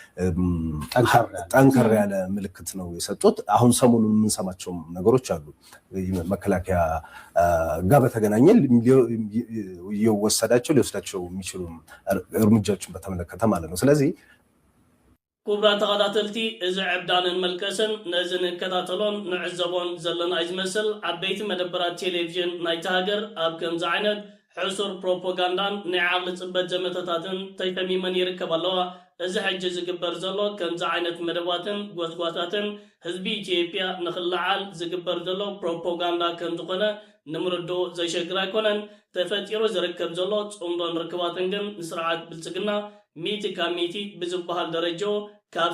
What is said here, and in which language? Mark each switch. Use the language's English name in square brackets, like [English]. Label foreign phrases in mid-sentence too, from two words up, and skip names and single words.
[Amharic] ጠንከር ያለ ምልክት ነው የሰጡት። አሁን ሰሞኑን የምንሰማቸው ነገሮች አሉ መከላከያ ጋር በተገናኘ ሊወስዳቸው የሚችሉ እርምጃዎችን በተመለከተ ማለት ነው። ስለዚህ [Tigrinya] ኩብራ ተኸታተልቲ እዚ ዕብዳንን መልከስን ነዚ ንከታተሎን ንዕዘቦን ዘለና ይዝመስል ዓበይቲ መደበራት ቴሌቭዥን ናይቲ ሃገር ኣብ ከምዚ ዓይነት ሕሱር ፕሮፓጋንዳን ናይ ዓቕሊ ፅበት ዘመተታትን ተይተሚመን ይርከብ ኣለዋ። እዚ ሕጂ ዝግበር ዘሎ ከምዚ ዓይነት መደባትን ጎስጓሳትን ህዝቢ ኢትዮጵያ ንኽለዓል ዝግበር ዘሎ ፕሮፓጋንዳ ከም ዝኾነ ንምርድኡ ዘይሸግር ኣይኮነን። ተፈጢሩ ዝርከብ ዘሎ ፅምዶን ርክባትን ግን ንስርዓት ብልፅግና ሚቲ ካብ ሚቲ ብዝበሃል ደረጃ ካብ